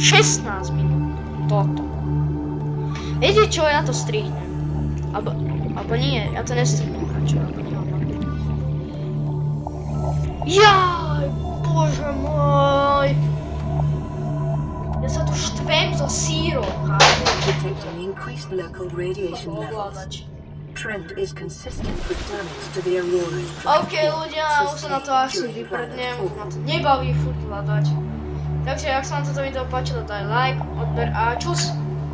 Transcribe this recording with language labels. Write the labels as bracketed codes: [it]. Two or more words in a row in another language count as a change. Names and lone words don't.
[sk] 16 minút. Toto. Viete čo, ja to strihnem. Alebo nie, ja to nestrihnem radšej, alebo nemám. Jaj, bože môj. Ja sa tu štvem so sírou, chápu? [en] Detecting increased local radiation levels. Trend is consistent with damage to the Aurora. [sk] OK, ľudia, už sa na to asi vyprdnem. Ma to nebaví furt hľadať. Takže, ak sa vám toto video páčilo, daj like, odber a čus.